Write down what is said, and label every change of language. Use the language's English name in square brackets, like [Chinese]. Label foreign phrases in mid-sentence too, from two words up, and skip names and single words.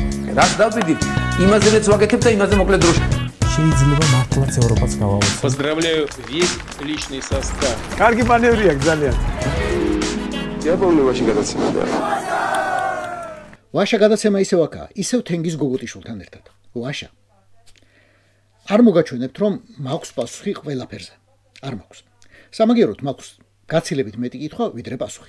[Georgian] რაც დავიდით, იმაზეც ვაკეთებ და იმაზე მოკლედ დროში. შეიძლება მართლაც ევროპაც გავავოცოთ. [Russian] Поздравляю весь личный состав. [Georgian] კარგი მანევრია ძალიან. იაპონიაში გადაცემა. ვაშა გადაცემა ისევ აქაა, ისევ თენგიზ გოგოტიშვილთან ერთად. ვაშა. არ მოგაჩვენებთ, რომ მაქვს პასუხი ყველაფერზე. არ მაქვს. სამაგიეროდ მაქვს გაცილებით მეტი კითხვა, ვიდრე პასუხი.